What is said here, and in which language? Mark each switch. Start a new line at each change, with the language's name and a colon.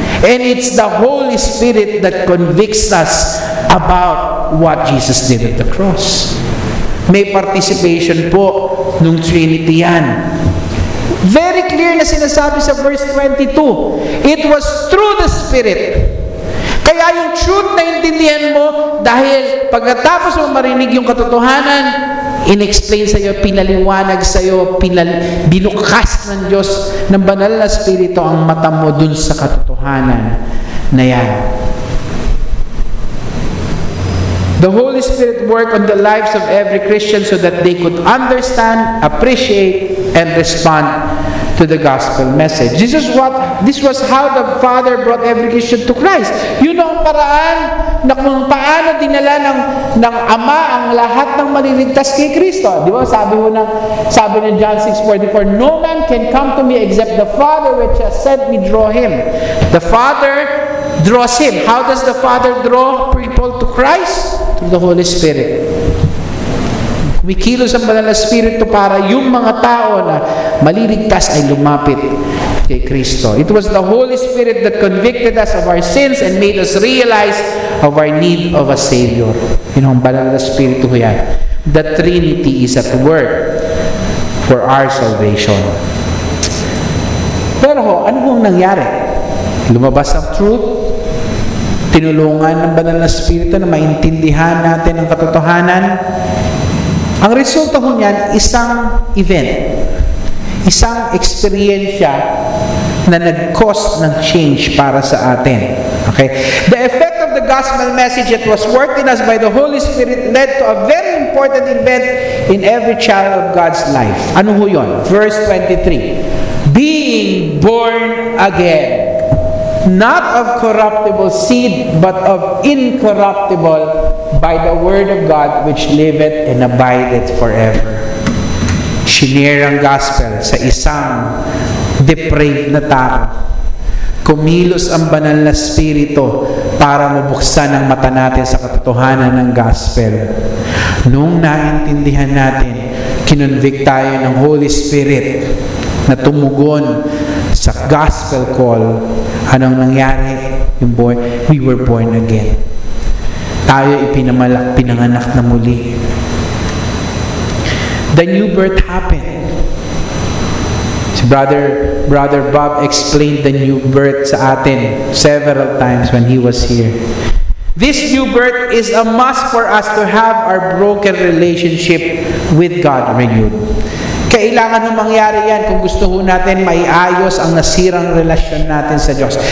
English: And it's the Holy Spirit that convicts us about what Jesus did at the cross.
Filipino: May participation po nung Trinity yan. Very clear na sinasabi sa verse 22.
English: It was through the Spirit.
Filipino: Kaya yung truth na intindihan mo, dahil pagkatapos mo marinig yung katotohanan, in-explain sa iyo, pinaliwanag sa iyo, binukas ng Diyos ng banal na Espiritu ang mata mo dun sa katotohanan na yan.
English: The Holy Spirit worked on the lives of every Christian so that they could understand, appreciate, and respond to the gospel message. This was how the Father brought every Christian to Christ.
Filipino: Yun ang paraan na kung paano dinala ng Ama ang lahat ng maliligtas kay Kristo. Di ba? Sabi ng
English: John 6:44, no man can come to me except the Father which has sent me draw him. The Father draws him. How does the Father draw people to Christ? Through the Holy Spirit.
Filipino: Kumikilos ang banal na Espiritu para yung mga tao na maliligtas ay lumapit kay Kristo.
English: It was the Holy Spirit that convicted us of our sins and made us realize of our need of a Savior.
Filipino: Ang banal na Espiritu yan.
English: The Trinity is at work for our salvation.
Filipino: Pero ano kung nangyari? Lumabas ang truth, tinulungan ng banal na Espiritu na maintindihan natin ang katotohanan. Ang resulta ho niyan, isang event, isang eksperyensya na nag-cause ng change para sa atin. Okay?
English: The effect of the gospel message that was worked in us by the Holy Spirit led to a very important event in every child of God's life.
Filipino: Ano ho yun?
English: Verse 23. Being born again. Not of corruptible seed, but of incorruptible, by the word of God, which liveth and abideth forever.
Filipino: Shinare ang gospel sa isang depraved na tao. Kumilos ang banal na spirito para mabuksan ang mata natin sa katotohanan ng gospel. Nung naintindihan natin, kinonvict tayo ng Holy Spirit na tumugon sa gospel call. Anong nangyari?
English: We were born again.
Filipino: Tayo pinanganak na muli.
English: The new birth happened. Si Brother Bob explained the new birth
Filipino: sa atin
English: several times when he was here. This new birth is a must for us to have our broken relationship with God renewed.
Filipino: Kailangan mangyari yan kung gusto ho natin maiayos ang nasirang relasyon natin sa Diyos.